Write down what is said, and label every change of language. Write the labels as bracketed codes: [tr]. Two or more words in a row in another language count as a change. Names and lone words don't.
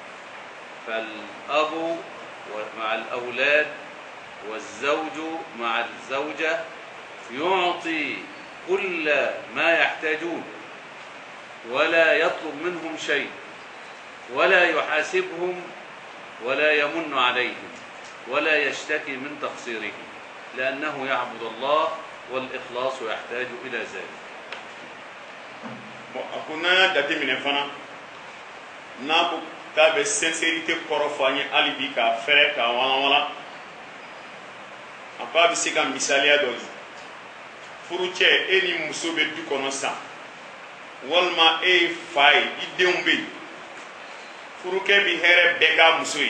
[ar] فالأب مع الأولاد والزوج مع الزوجة يعطي كل ما يحتاجون ولا يطلب منهم شيء ولا يحاسبهم ولا يمن عليهم ولا يشتكي من تقصيرهم، لأنه يعبد الله والإخلاص يحتاج إلى ذلك. [bm] akuna date minɛ fana n'a ko k'a bɛ sincérité kɔrɔ fɔ an ye hali bi k'a fɛrɛ k'a walawala, a ko a bɛ se ka misaliya dɔ di. Furu cɛ e ni muso bɛ du kɔnɔ san walima e ye fa ye i denw bɛ yen, furukɛ bi hɛrɛ bɛɛ k'a muso ye.